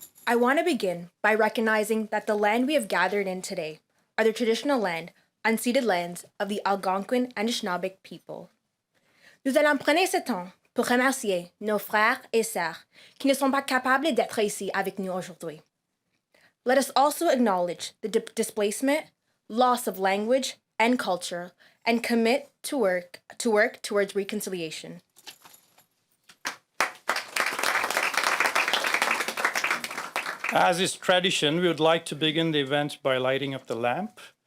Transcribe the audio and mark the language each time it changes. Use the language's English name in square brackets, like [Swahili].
[English] I want to begin by recognizing that the land we have gathered in today are the traditional land, unceded lands of the Algonquin and Anishinaabeg people. [French] Nous allons prendre ce temps pour remercier nos frères et sœurs qui ne sont pas capables d'être ici avec nous aujourd'hui. [English] Let us also acknowledge the displacement, loss of language and culture, and commit to work towards reconciliation. As is tradition, we would like to begin the event by lighting up the lamp.